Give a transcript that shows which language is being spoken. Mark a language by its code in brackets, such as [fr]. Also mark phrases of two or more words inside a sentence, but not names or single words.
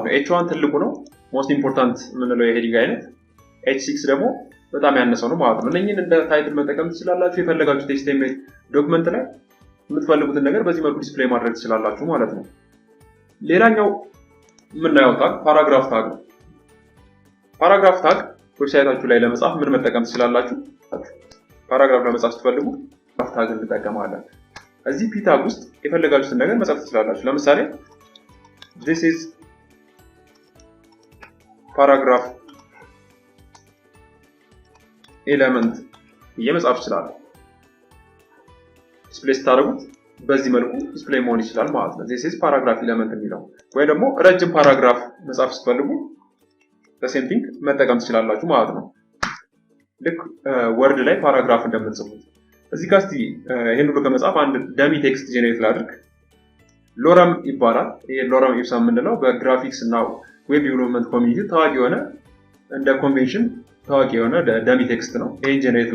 [am] ነው። H1 ትልቁ ነው [en] most important [am] የምንለው የሄዲንግ አይነት፣ H6 ደግሞ በጣም ያነሰው ነው ማለት ነው። እነኚህን እንደ ታይትል መጠቀም ትችላላችሁ። የፈለጋችሁት HTML ዶክመንት ላይ የምትፈልጉትን ነገር በዚህ መልኩ ዲስፕሌይ ማድረግ ትችላላችሁ ማለት ነው። ሌላኛው የምናየው ታግ ፓራግራፍ ታግ ነው። ፓራግራፍ ታግ ዌብሳይታችሁ ላይ ለመጻፍ ምን መጠቀም ትችላላችሁ? ፓራግራፍ ለመጻፍ ስትፈልጉ ፓራግራፍ ታግ እንጠቀማለን። እዚህ ፒ ታግ ውስጥ የፈለጋችሁትን ነገር መጻፍ ትችላላችሁ። ለምሳሌ [en] this is paragraph element [am] መጻፍ ትችላላችሁ። ዲስፕሌይ ስታደርጉት በዚህ መልኩ ዲስፕሌይ መሆን ይችላል ማለት ነው። [en] this is paragraph element [am] የሚለው ወይ ደግሞ ረጅም ፓራግራፍ መጻፍ ስትፈልጉ [en] the same thing [am] መጠቀም ትችላላችሁ ማለት ነው። ልክ ወርድ ላይ ፓራግራፍ እንደምትጽፉት እዚህ ጋር እስቲ ይሄን ሁሉ ከመጻፍ አንድ [en] dummy text [am] ጄኔሬት ላድርግ። ሎረም ይባላል። ይሄ [la] lorem ipsum [am] የምንለው በግራፊክስ እና [en] web development [am] ኮሚኒቲ ታዋቂ የሆነ እንደ ኮንቬንሽን ታዋቂ የሆነ [en] dummy text [am] ነው። ይሄን ጄኔሬት